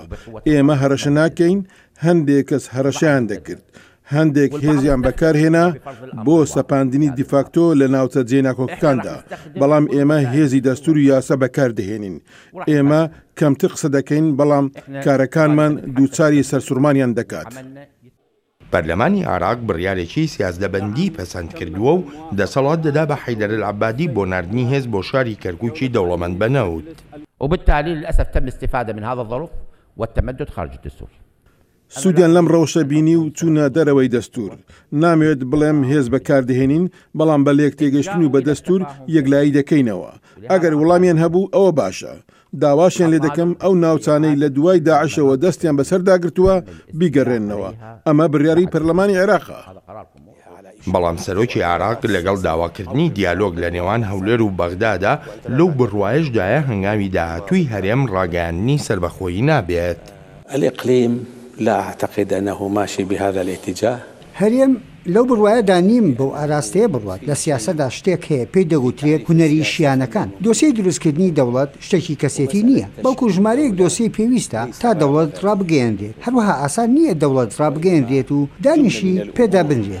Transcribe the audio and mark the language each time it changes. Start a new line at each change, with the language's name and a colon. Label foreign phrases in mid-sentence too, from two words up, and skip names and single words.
Central Kurdish: ئێمە هەرەشە ناکەین، هەندێک کەس هەرەشیان دەکرد، هەندێک هێزیان بەکارهێنا بۆ سەپاندنی دیفاکتۆ لە ناوچە جێناکۆکەکاندا، بەڵام ئێمە هێزی دەستوری یاسا بەکاردەهێنین. ئێمە کەمتر قسە دەکەین، بەڵام کارەکانمان دووچاری سەرسوورمانیان دەکات. پەرلەمانی عێراق بڕیارێکی سیاسدەبەندی پەسەند کردووە و دەسەڵات دەدا بە حەیدەر العەبادی بۆ ناردنی هێز بۆ شاری کەرکووکی دەوڵەمەند بنەوت.
Arabic: وبالتالي للأسف تم الاستفادة من هذا الظرف والتمدد خارج الدستور.
Central Kurdish: سوودیان لەم ڕەوشە بینی و چوونە دەرەوەی دەستور. نامەوێت بڵێم هێز بەکاردەهێنین، بەڵام بە لێک تێگەشتن و بە دەستور یەکلایی دەکەینەوە. ئەگەر وەڵامیان هەبوو ئەوە باشە، داواشیان لێ دەکەم ئەو ناوچانەی لە دوای داعشەوە دەستیان بەسەرداگرتووە بیگەڕێننەوە. ئەمە بڕیاری پەرلەمانی عێراقە. بەڵام سەرۆکی عێراق لەگەڵ داواکردنی دیالۆگ لە نێوان هەولێر و بەغدادا لەو بڕوایشدایە هەنگاوی داهاتووی هەرێم ڕاگەیاندنی سربەخۆیی نابێت.
Arabic: الإقليم لا أعتقد أنه ماشي بهذا الاتجاه.
Central Kurdish: هەرێم لەو بڕوایەدا نیم بەو ئاراستەیە بڕوات لە سیاسەتدا شتێک هەیە پێی دەگوترێت هونەری شیانەکان. دۆسیی دروستکردنی دەوڵەت شتێکی کەسێتی نییە، بەڵکو ژمارەیەک دۆسی پێویستە تا دەوڵەت ڕابگەیەندرێت. هەروەها ئاسان نییە دەوڵەت ڕابگەیەندرێت و دانیشی پێدا بنرێت.